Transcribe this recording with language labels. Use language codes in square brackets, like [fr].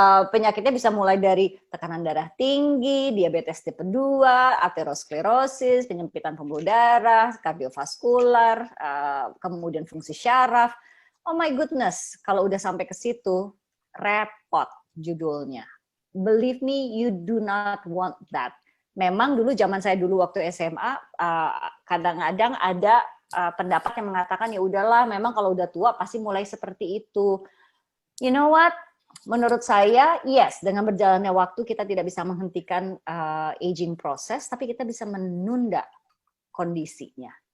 [id] Penyakitnya bisa mulai dari tekanan darah tinggi, diabetes tipe 2, aterosklerosis, penyempitan pembuluh darah, kardiovaskular, kemudian fungsi syaraf. [en] Oh my goodness, [id] kalau udah sampai ke situ, repot judulnya. [en] Believe me, you do not want that. [id] Memang dulu zaman saya dulu waktu SMA, kadang-kadang ada pendapat yang mengatakan ya udahlah, memang kalau udah tua pasti mulai seperti itu. [en] You know what? [id] Menurut saya, yes, dengan berjalannya waktu kita tidak bisa menghentikan aging process, tapi kita bisa menunda kondisinya.